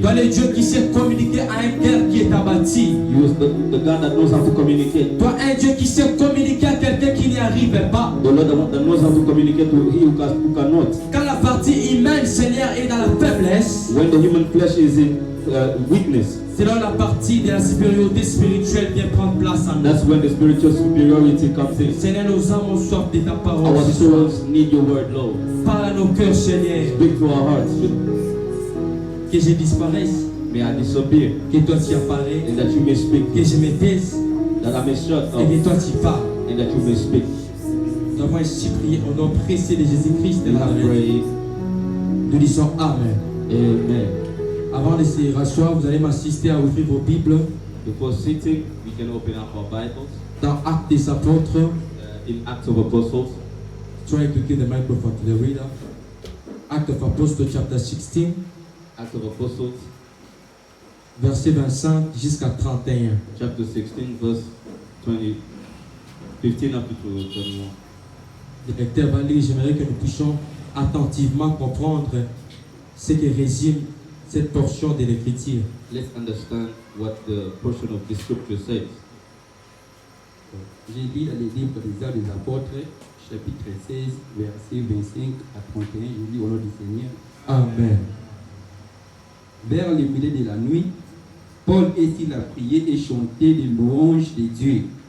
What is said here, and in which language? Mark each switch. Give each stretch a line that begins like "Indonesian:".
French: Toi, le Dieu qui sait communiquer à un cœur qui est abattu.
English: You is the God that knows how to communicate.
French: Toi, un Dieu qui sait communiquer à quelqu'un qui n'y arrive pas.
English: The Lord that knows how to communicate to he who cannot.
French: Quand la partie humaine, Seigneur, est dans la faiblesse.
English: When the human flesh is in weakness.
French: C'est là la partie de la supériorité spirituelle vient prendre place en nous.
English: That's when the spiritual superiority comes in.
French: Seigneur, nos âmes ont soif de ta parole.
English: Our souls need your word, Lord.
French: Parle à nos cœurs, Seigneur.
English: Speak to our hearts.
French: Que je disparaisse.
English: May I disappear.
French: Que toi tu apparais.
English: And that you may speak.
French: Que je me taise.
English: That I may shut up.
French: Et que toi tu parles.
English: And that you may speak.
French: Nous avons ainsi prié au nom précieux de Jésus-Christ de Nazareth. Nous disons Amen. Amen. Avant de se rasseoir, vous allez m'assister à ouvrir vos Bibles.
English: Before sitting, we can open up our Bibles.
French: Dans Actes des Apôtres.
English: In Acts of Apostles. Try to give the microphone to the reader. Acts of Apostles, chapter 16. Acts of Apostles.
French: Verset 25 jusqu'à 31.
English: Chapter 16, verse 20, 15 up to 21.
French: Le lecteur va lire. J'aimerais que nous puissions attentivement comprendre ce que résume cette portion de l'Écriture.
English: Let's understand what the portion of the scripture says.
French: J'ai dit dans les livres des Actes des Apôtres, chapitre 16, verset 25 à 31, je lis au nom du Seigneur. Amen. Vers le milieu de la nuit, Paul et Silas priaient et chantaient les louanges de Dieu.